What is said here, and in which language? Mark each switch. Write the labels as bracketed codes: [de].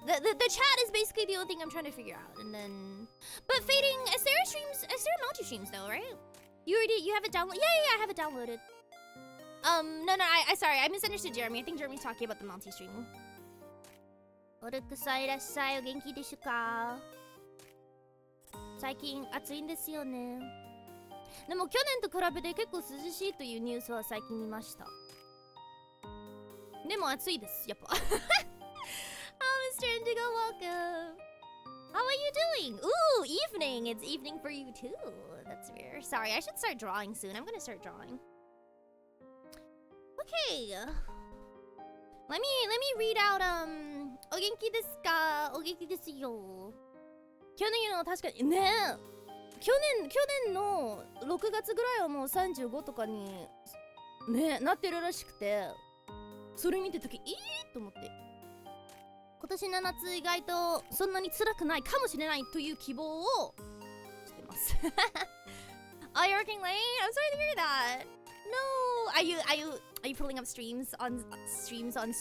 [en] The chat is basically the only thing I'm trying to figure out, and then but Fading, Aera multi-streams though, right? You have it downloaded? Yeah, I have it downloaded. No, I sorry, I misunderstood Jeremy. I think Jeremy's talking about the multi-streaming. [ja] オルクさんいらっしゃい。お元気でしゅか？最近暑いんですよね。でも去年と比べて結構涼しいというニュースは最近見ました。でも暑いです、やっぱ。 [en] Mr. Indigo, welcome. How are you doing? Ooh, evening. It's evening for you too. That's rare. Sorry, I should start drawing soon. I'm gonna start drawing. Okay. Let me read out [ja] お元気ですか？お元気ですよ。去年の確かにね、去年の6月ぐらいはもう35とかにねなってるらしくて、それ見てるときと思って。今年の夏意外とそんなに辛くないかもしれないという希望をしてます。 [en] Oh, you're working late? I'm sorry to hear that. No, are you pulling up streams on streams?